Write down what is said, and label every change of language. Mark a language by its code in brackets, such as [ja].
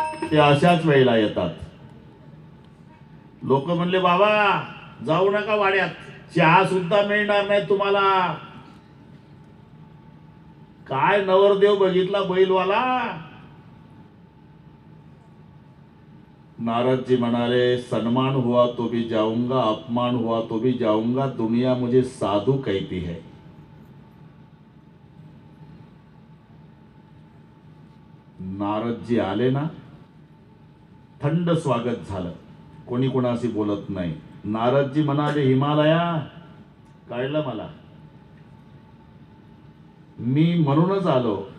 [mr] ते अशाच वेळेला येतात. लोक म्हणले, बाबा जाऊ नका वाड्यात, चहा सुद्धा मिळणार नाही तुम्हाला. काय नवरदेव बघितला बैलवाला. [hi] नारद जी म्हणाले, सन्मान हुआ तो भी जाऊंगा, अपमान हुआ तो भी जाऊंगा, दुनिया मुझे साधु कहती है. [mr] नारद जी आले ना, थंड स्वागत झालं. कोणी कोणाशी बोलत नाही. नारदजी म्हणाले, हिमालया कळलं मला, मी म्हणूनच आलो.